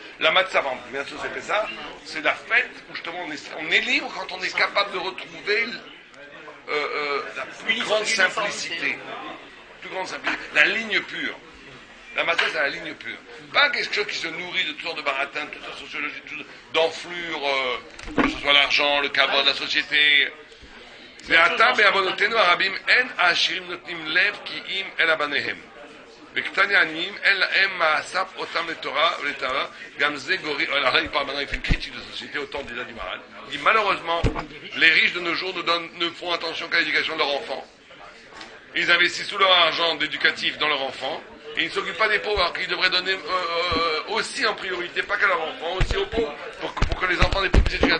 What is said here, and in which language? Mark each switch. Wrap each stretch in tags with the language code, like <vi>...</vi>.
<fr>La matzah, par exemple, bien sûr, c'est ça, c'est la fête où justement on est libre quand on est capable de retrouver la plus grande simplicité. La ligne pure. La matzah, c'est la ligne pure. Pas quelque chose qui se nourrit de toutes sortes de baratins, de toute la sociologie, d'enflure, que ce soit l'argent, le kavod, la société.</fr> <he>ועתה בעוונותינו הרבים אין העשירים נותנים לב כי אם אל הבניהם. וקטני העניים אין להם מאסף אותם לתורה ולתורה, גם זה גורי...</he> <fr>Alors là, il parle maintenant, il fait une critique de la société au temps déjà du Maral. Il dit malheureusement, les riches de nos jours ne font attention qu'à l'éducation de leurs enfants. Ils investissent tout leur argent d'éducatif dans leurs enfants, et ils ne s'occupent pas des pauvres, alors qu'ils devraient donner aussi en priorité, pas qu'à leurs enfants, aussi aux pauvres, pour que les enfants des pauvres puissent éduquer.</fr>